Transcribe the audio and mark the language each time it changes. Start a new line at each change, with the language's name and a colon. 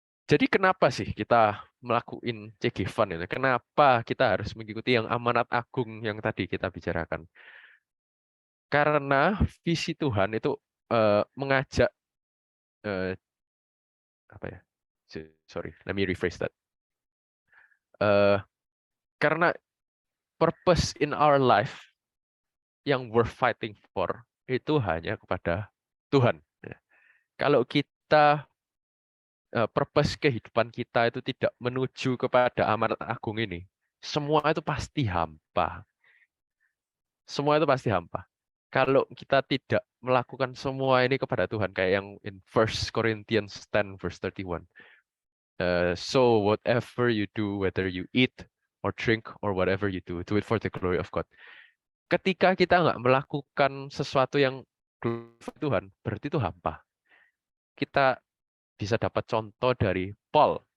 Indonesian: Jadi kenapa sih kita melakukan CG Fund itu? Kenapa kita harus mengikuti yang amanat agung yang tadi kita bicarakan? Karena visi Tuhan itu mengajak apa ya?
English: Sorry, let me rephrase that.
Indonesian: Karena
English: purpose in our life
Indonesian: yang
English: worth fighting for
Indonesian: itu hanya kepada Tuhan. Ya. Kalau kita purpose kehidupan kita itu tidak menuju kepada amanat agung ini, semua itu pasti hampa. Semua itu pasti hampa. Kalau kita tidak melakukan semua ini kepada Tuhan, kayak yang
English: in 1 Corinthians 10 verse 31. So whatever you do, whether you eat or drink or whatever you do it for the glory of God.
Indonesian: Ketika kita nggak melakukan sesuatu yang glorify Tuhan, berarti itu hampa. Kita bisa dapat contoh dari Paul.